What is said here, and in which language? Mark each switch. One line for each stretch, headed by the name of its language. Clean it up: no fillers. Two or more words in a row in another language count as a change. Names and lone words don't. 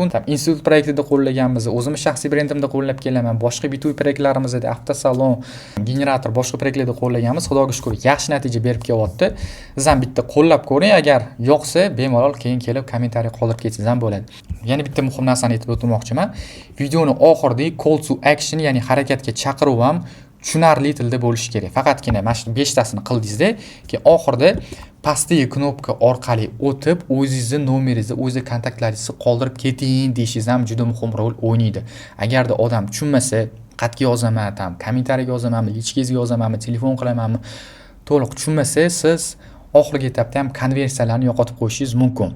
Uzbek: Institut proyektida qo'llaganmiz, o'zimiz shaxsiy brendimda qo'llab kelaman, boshqa B2B proyektlarimizda, avtosalon, generator, boshqa proyektlarda qo'llaganmiz. Xudoga shukr, yaxshi natija berib kelyapti. Siz ham bitta qo'llab ko'ring, agar yoqsa, bemalol keyin kelib kommentariy qoldirib ketsangiz ham bo'ladi. Yana bitta muhim narsani aytib o'tmoqchiman. Videoni oxirida
English: call to action,
Uzbek: ya'ni harakatga chaqiruv ham tushunarli tilda bo'lishi kerak. Faqatgina mana shu 5tasini qildingizda, keyin oxirida pastdagi knopka orqali o'tib, o'zingizning nomeringizni, o'z kontaktlaringizni qoldirib keting deyishingiz ham juda muhim rol o'ynaydi. Agarda odam tushunmasa, xatga yozaman, kommentariyaga yozamanmi, lichkangizga yozamanmi, telefon qilamanmi, to'liq tushunmasa, siz oxirgi etapda ham konversiyalarni yo'qotib qo'yishingiz mumkin.